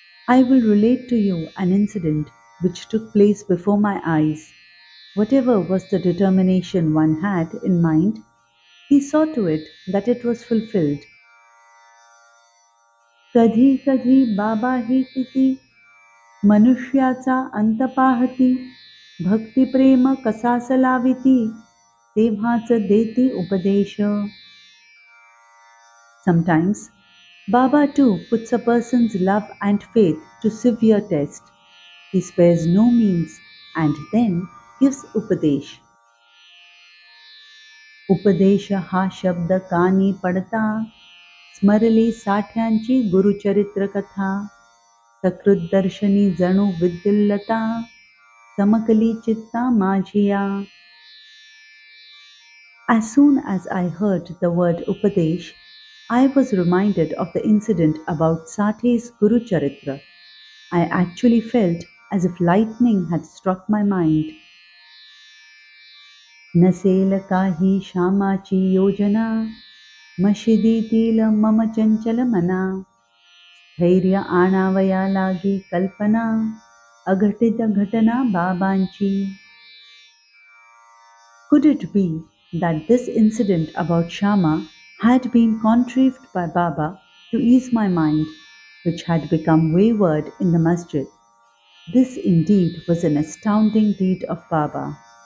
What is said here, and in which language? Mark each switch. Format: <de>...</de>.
<en>I will relate to you an incident which took place before my eyes. Whatever was the determination one had in mind, he saw to it that it was fulfilled.</en> <mr>कधी कधी बाबा ही किती, मनुष्याचा अंत पाहती. भक्तिप्रेम कसास लाविती, तेव्हाच देती उपदेश.</mr> <en>Sometimes Baba too puts a person's love and faith to severe test. He spares no means and then gives upadesh.</en> <mr>उपदेश हा शब्द कानी पडता, स्मरली साठ्यांची गुरुचरित्र कथा. सकृत दर्शनी जणू विद्युल्लता, चमकली चित्ता माझिया.</mr> <en>As soon as I heard the word upadesh, I was reminded of the incident about Sathe's Guru Charitra. I actually felt as if lightning had struck my mind.</en> <mr>नसेल काही श्यामाची योजना, मशिदीतील मम चंचल मना. स्थैर्य आणावया लागी कल्पना, अघटित घटना बाबांची.</mr> <en>Could it be that this incident about Shama had been contrived by Baba to ease my mind, which had become wayward in the masjid? This indeed was an astounding deed of Baba.</en>